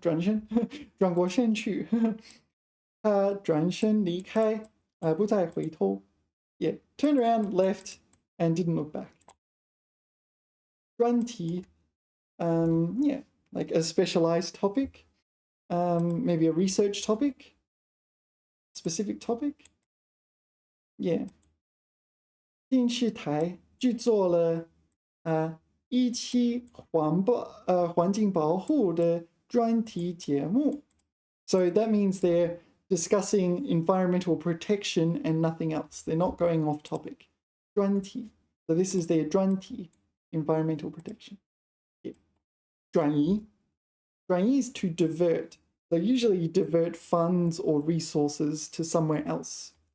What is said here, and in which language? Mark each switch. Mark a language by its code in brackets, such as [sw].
[zh] 转身, 转过身去.他转身离开, 不再回头. [en] Yeah, turned around, left, and didn't look back. 专题, yeah, like a specialized topic, maybe a research topic, specific topic. Yeah. [zh] 电视台制作了一期环境保护的专题节目. [en] So that means they're discussing environmental protection and nothing else. They're not going off topic. [zh] 专题. [en] So this is their 专题, environmental protection. Yeah. [zh] 转移. [en] 转移 is to divert. So usually you divert funds or resources to somewhere else.